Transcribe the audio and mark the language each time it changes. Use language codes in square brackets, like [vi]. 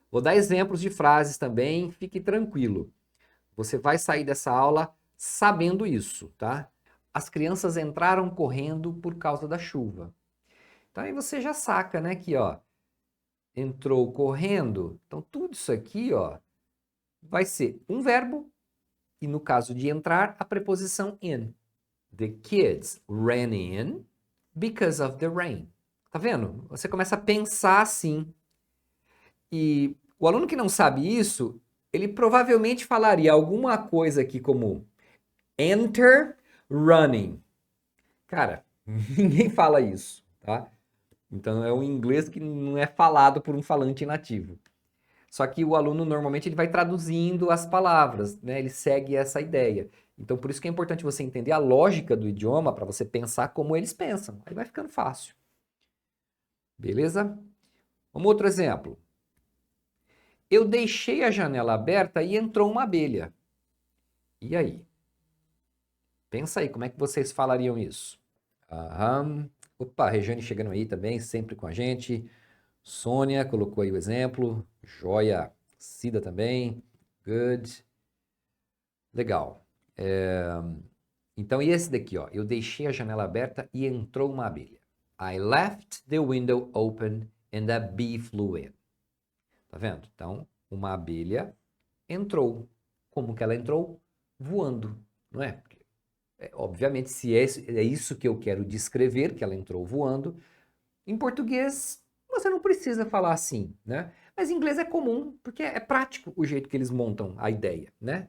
[pt] Vou dar exemplos de frases também. Fique tranquilo. Você vai sair dessa aula sabendo isso, tá? As crianças entraram correndo por causa da chuva. Então aí você já saca, né, que ó, entrou correndo. Então, tudo isso aqui, ó, vai ser um verbo e, no caso de entrar, a preposição in. [en] The kids ran in because of the rain. [pt] Tá vendo? Você começa a pensar assim. E o aluno que não sabe isso, ele provavelmente falaria alguma coisa aqui como [en] enter running. [pt] Cara, ninguém fala isso, tá? Então é um inglês que não é falado por um falante nativo. Só que o aluno normalmente ele vai traduzindo as palavras, né? Ele segue essa ideia. Então por isso que é importante você entender a lógica do idioma para você pensar como eles pensam. Aí vai ficando fácil. Beleza? Um outro exemplo. Eu deixei a janela aberta e entrou uma abelha. E aí? Pensa aí, como é que vocês falariam isso? Aham. Opa, a Regiane chegando aí também, sempre com a gente. Sônia colocou aí o exemplo. Joia. Cida também. Good. Legal. Então, e esse daqui, ó? Eu deixei a janela aberta e entrou uma abelha. [en] I left the window open and a bee flew in. [pt] Tá vendo? Então, uma abelha entrou. Como que ela entrou? Voando, não é? Porque, obviamente, se é isso que eu quero descrever, que ela entrou voando, em português você não precisa falar assim, né? Mas em inglês é comum, porque é prático o jeito que eles montam a ideia, né?